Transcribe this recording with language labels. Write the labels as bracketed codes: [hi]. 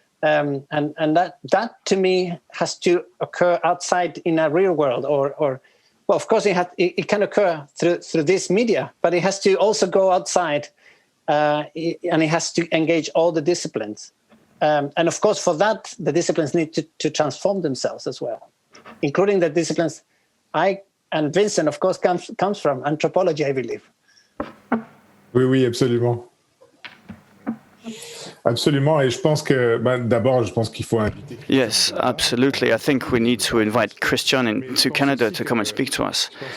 [en] And that to me has to occur outside in a real world, or well, of course it can occur through this media, but it has to also go outside, and it has to engage all the disciplines. And of course, for that, the disciplines need to transform themselves as well, including the disciplines and Vincent, of course, comes from anthropology, I believe. [fr] Oui, absolument. Absolument, et je pense que, d'abord, je pense qu'il faut inviter. [en] Yes, absolutely. I think we need to invite Cristian into Canada to come and speak to us.